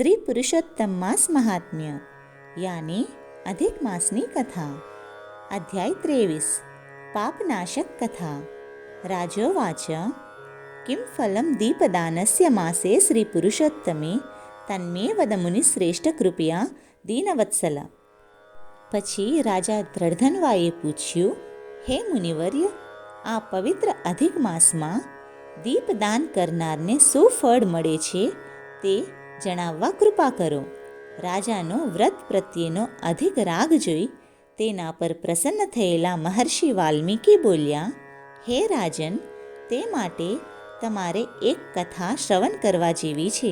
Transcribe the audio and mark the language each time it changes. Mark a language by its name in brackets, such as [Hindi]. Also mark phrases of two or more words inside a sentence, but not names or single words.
[Gujarati] પુરુષોત્તમ માસ મહાત્મ્ય યાની અધિક માસની કથા। અધ્યાય 23 પાપનાશક કથા। [Sanskrit] राजोवाच किं फलं दीपदानस्य मासे श्रीपुरुषोत्तमे तन्मे वद मुनिश्रेष्ठ कृपया दीनवत्सल। [Gujarati] પછી રાજા દ્રઢધનવાએ પૂછ્યું, હે મુનિવર્ય, આ પવિત્ર અધિક માસમાં દીપદાન કરનારને શું ફળ મળે છે તે જણાવવા કૃપા કરો। રાજાનો વ્રત પ્રત્યેનો અધિક રાગ જોઈ તેના પર પ્રસન્ન થયેલા મહર્ષિ વાલ્મીકી બોલ્યા, હે રાજન, તે માટે તમારે એક કથા શ્રવણ કરવા જેવી છે।